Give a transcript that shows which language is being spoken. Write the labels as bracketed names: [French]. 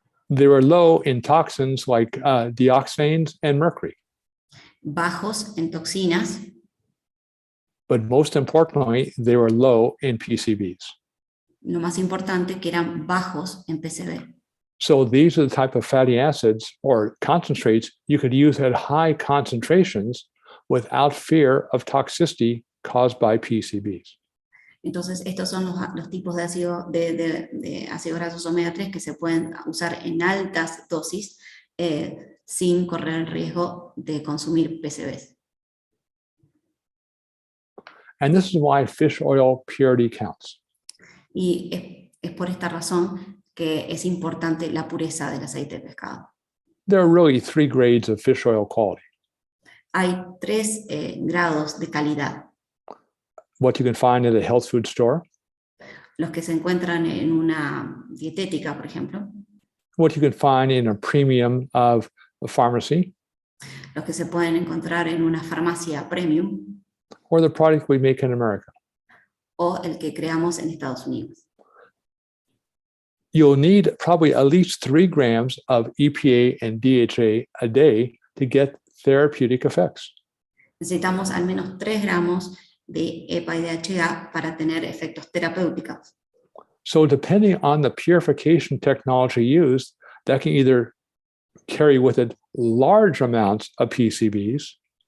[English] They were low in toxins like dioxanes and mercury. [Spanish] Bajos en toxinas. [English] But most importantly, they were low in PCBs. [Spanish] Lo más importante, que eran bajos en PCB. [English] So these are the type of fatty acids or concentrates you could use at high concentrations without fear of toxicity caused by PCBs. [Spanish] Entonces, estos son los tipos de ácidos grasos omega 3 que se pueden usar en altas dosis sin correr el riesgo de consumir PCBs. [English] And this is why fish oil purity counts. [Spanish] Y es por esta razón que es importante la pureza del aceite de pescado. [English] There are really 3 grades of fish oil quality. [Spanish] Hay 3 grados de calidad. [English] What you can find at a health food store. [Spanish] Los que se encuentran en una dietética, por ejemplo. [English] What you can find in a premium of a pharmacy. [Spanish] Los que se pueden encontrar en una farmacia premium. [English] Or the product we make in America. [Spanish] O el que creamos en Estados Unidos. [English] You'll need probably at least 3 grams of EPA and DHA a day to get therapeutic effects. [Spanish] Necesitamos al menos 3 gramos de EPA y DHA para tener efectos terapéuticos. [English] So depending on the purification technology used, that can either carry with it large amounts of PCBs.